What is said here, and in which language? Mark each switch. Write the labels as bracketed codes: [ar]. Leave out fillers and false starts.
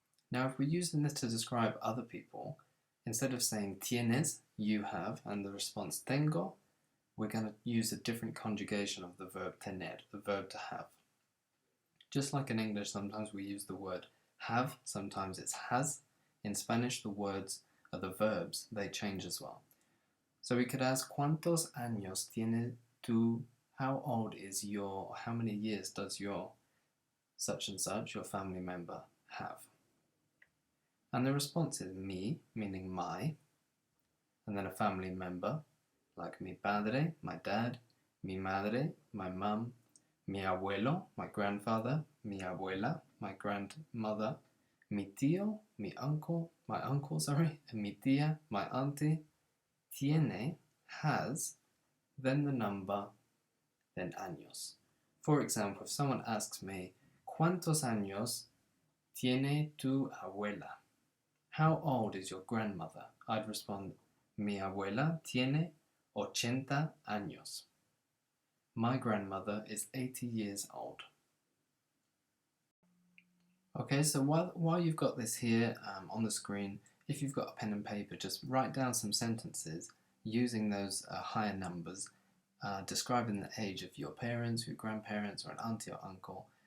[en] Now, if we're using this to describe other people, instead of saying tienes, you have, and the response tengo, we're going to use a different conjugation of the verb tener, the verb to have. Just like in English, sometimes we use the word have, sometimes it's has. In Spanish, the words are the verbs, they change as well. So we could ask, [es] ¿Cuántos años tiene tú? [en] How old is your, how many years does your such and such, your family member, have? And the response is mi, meaning my, and then a family member, like mi padre, my dad, mi madre, my mum, mi abuelo, my grandfather, mi abuela, my grandmother, mi tío, my uncle, and mi tía, my auntie. Tiene, has, then the number, then años. For example, if someone asks me, [es] ¿Cuántos años tiene tu abuela? [en] How old is your grandmother? [es] I'd respond, mi abuela tiene 80 años. [en] My grandmother is 80 years old. Okay, so while you've got this here on the screen, if you've got a pen and paper, just write down some sentences using those higher numbers, describing the age of your parents, your grandparents, or an auntie or uncle.